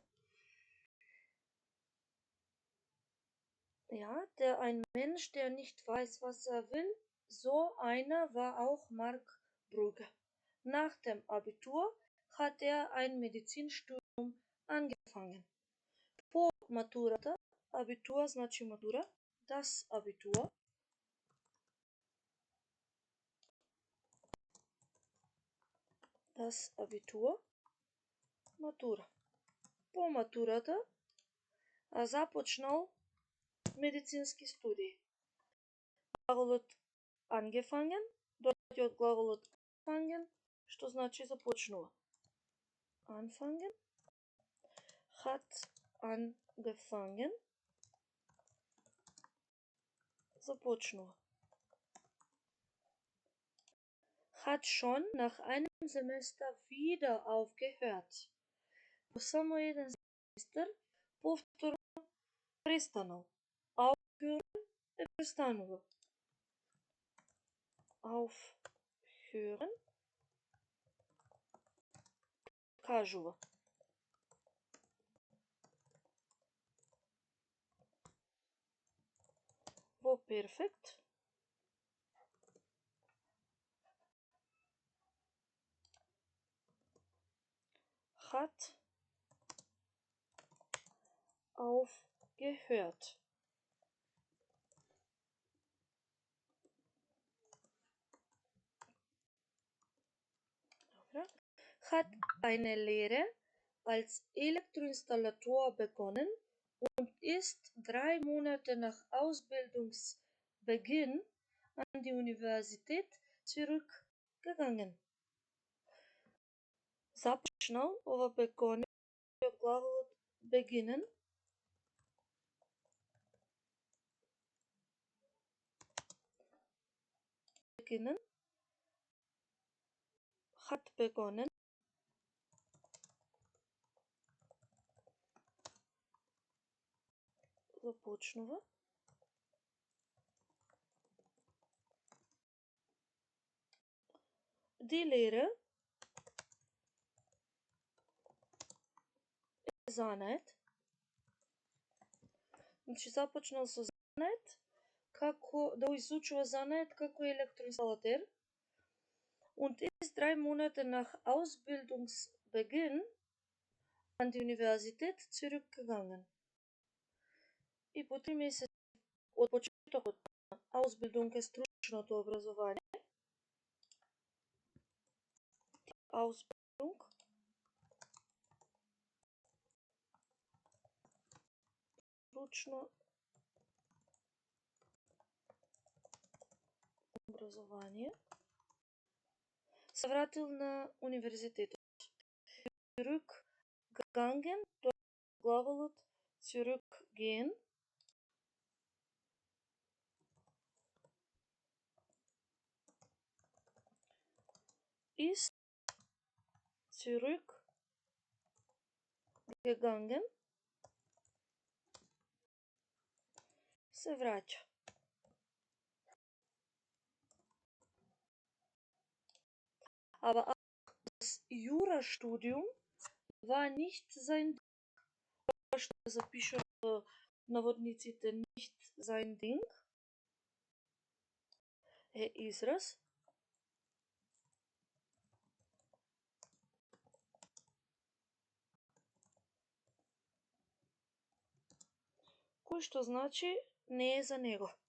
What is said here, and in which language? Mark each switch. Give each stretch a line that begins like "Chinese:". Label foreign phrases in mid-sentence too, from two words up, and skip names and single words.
German: Ja, ein Mensch, der nicht weiß, was er will, so einer war auch Mark Brugge. Nach dem Abitur hat er ein Medizinstudium angefangen.
Macedonian: По матурата, Abitur значи матура,
German: das Abitur das Abitur,
Macedonian: матура. По матурата започнал медицински студии. Глаголот angefangen доаѓа од глаголот anfangen, што значи започнува.
German: Anfangen, hat angefangen, започнува. Hat schon nach einem Semester wieder aufgehört.
Macedonian: По само еден семестар повторно престанал. Aufhören е престанува. Aufhören кажува. Во перфект
German: hat aufgehört. Hat eine Lehre als Elektroinstallator begonnen und ist 3 Monate nach Ausbildungsbeginn an die Universität zurückgegangen.
Macedonian: Започнал, ова begonnen од глаголот beginnen.
German: Beginnen. Hat begonnen. Започнува. Die Lehre
Macedonian: е занает. Значи започнал со занает, како да изучува занает како електроинсталатер.
German: Und ist 3 Monate nach Ausbildungsbeginn an die Universität zurückgegangen.
Macedonian: И по 3 месеци од почетокот на Ausbildung е стручното образование. Ausbildung стручно образование. Се вратил на универзитетот. Zurückgegangen, тоа е глаголот zurückgehen.
German: Ist zurückgegangen.
Macedonian: Се враќа.
German: Aber auch das Jurastudium war nicht sein Ding.
Macedonian: Што запишу наводниците
German: nicht sein Ding
Macedonian: е израз кој што значи не е за него.